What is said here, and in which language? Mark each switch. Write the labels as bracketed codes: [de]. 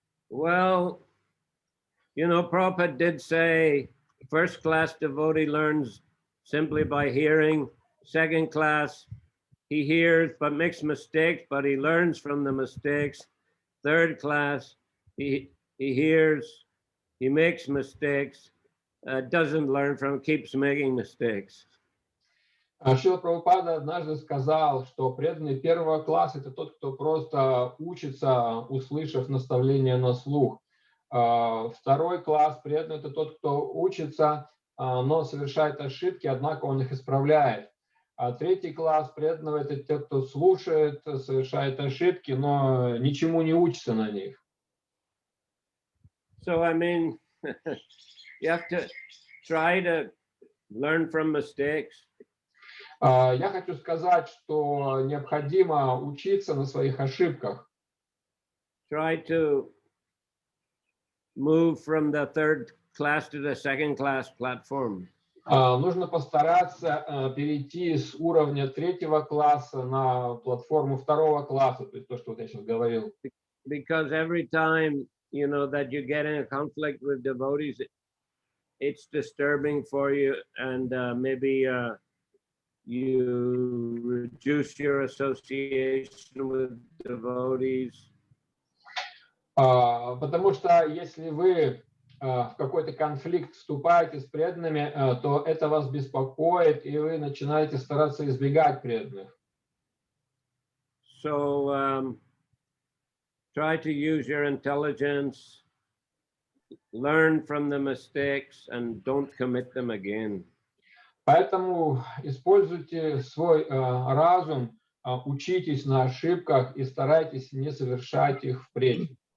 [en] Well, Prabhupada did say first class devotee learns simply by hearing. Second class, he hears but makes mistakes, but he learns from the mistakes. Third class, he hears, he makes mistakes, doesn't learn from, keeps making mistakes. [ru] Шрила Прабхупада однажды сказал, что преданный первого класса – это тот, кто просто учится, услышав наставление на слух. Второй класс преданный – это тот, кто учится, но совершает ошибки, однако он их исправляет. А третий класс преданного – это те, кто слушает, совершает ошибки, но ничему не учится на них. [en] So, I mean, you have to try to learn from mistakes. [ru] Я хочу сказать, что необходимо учиться на своих ошибках. [en] Try to move from the third class to the second class platform. [ru] Нужно постараться перейти с уровня 3-го класса на платформу 2-го класса, то есть то, что вот я сейчас говорил. [en] Because every time, you know, that you get in a conflict with devotees, it's disturbing for you, and maybe you reduce your association with devotees. [ru] Потому что если вы в какой-то конфликт вступаете с преданными, то это вас беспокоит, и вы начинаете стараться избегать преданных. [en] So try to use your intelligence, learn from the mistakes, and don't commit them again. [ru] Поэтому используйте свой разум, учитесь на ошибках и старайтесь не совершать их впредь.